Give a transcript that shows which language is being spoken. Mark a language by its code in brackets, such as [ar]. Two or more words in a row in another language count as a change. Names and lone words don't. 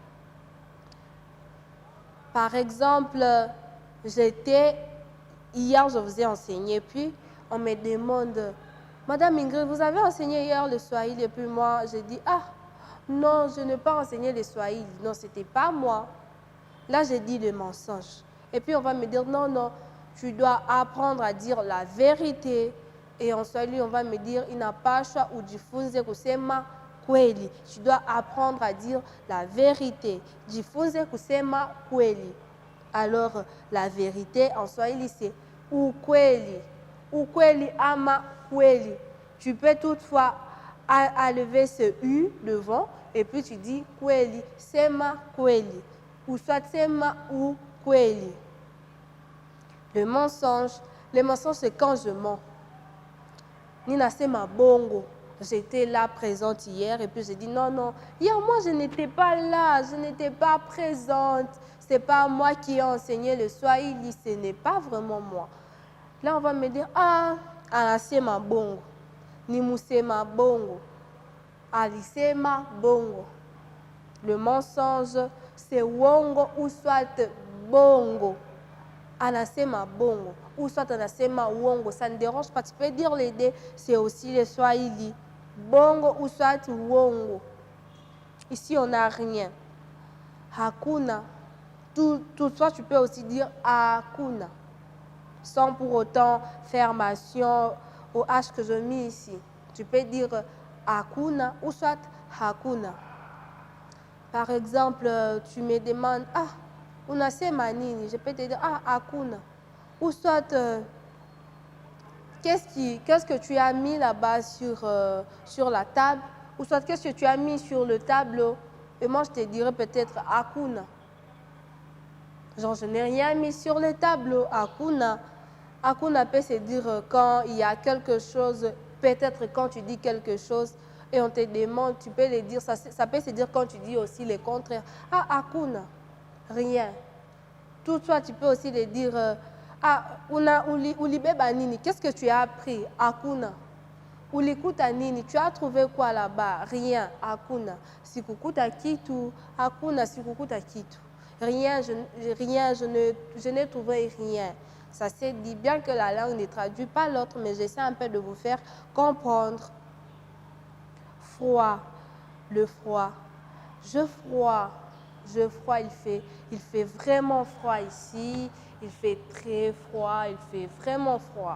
[fr] Par exemple, hier, je vous ai enseigné, puis on me demande, Madame Ingrid, vous avez enseigné hier le swahili, et puis moi, j'ai dit, non, je n'ai pas enseigné le swahili. Non, ce n'était pas moi. Là, j'ai dit le mensonge. Et puis, on va me dire, non, tu dois apprendre à dire la vérité. Et en swahili, on va me dire, [sw] inapaswa ujifunze kusema kweli. [fr] Tu dois apprendre à dire la vérité. [sw] Jifunze kusema kweli. [fr] Alors, la vérité en swahili, c'est ukweli. Ukweli ama kweli. Tu peux toutefois enlever ce U devant et puis tu dis kweli, [sw] sema kweli. [fr] Ou soit sema ou kweli. Le mensonge, c'est quand je mens. [sw] Nina sema bongo. [fr] J'étais là présente hier et puis j'ai dit non, hier moi je n'étais pas là, je n'étais pas présente. C'est pas moi qui ai enseigné le swahili, ce n'est pas vraiment moi. Là on va me dire [sw] anasema bongo, nimusema bongo, alisema bongo. [fr] Le mensonge c'est wongo ou soit bongo. [sw] Anasema bongo [fr] ou soit [sw] anasema wongo, [fr] ça ne dérange pas, tu peux dire les deux, c'est aussi le swahili. Bongo ou soit wongo. Ici, on n'a rien. [sw] Hakuna. [fr] Toutefois, tu peux aussi dire hakuna. Sans pour autant faire mention au H que je mets ici. Tu peux dire hakuna ou soit hakuna. Par exemple, tu me demandes, [sw] unasema nini? [fr] Je peux te dire, hakuna. Ou soit, qu'est-ce que tu as mis là-bas sur la table? Ou soit, qu'est-ce que tu as mis sur le tableau? Et moi, je te dirais peut-être hakuna. Genre, je n'ai rien mis sur le tableau. [sw] Hakuna. [fr] Hakuna peut se dire quand il y a quelque chose, peut-être quand tu dis quelque chose et on te demande, tu peux le dire. Ça peut se dire quand tu dis aussi le contraire. [sw] Hakuna. Rien. [fr] Toutefois, tu peux aussi le dire. [sw] Ulibeba nini? [fr] Qu'est-ce que tu as appris? Hakuna. [sw] Ulikuta nini? [fr] Tu as trouvé quoi là-bas? Rien. [sw] Hakuna. Sikukuta kitu. Hakuna. Sikukuta kitu. [fr] Rien, je n'ai trouvé rien. Ça se dit bien que la langue ne traduit pas l'autre, mais j'essaie un peu de vous faire comprendre. Froid. Le froid. Je froid, il fait vraiment froid ici, il fait très froid, il fait vraiment froid.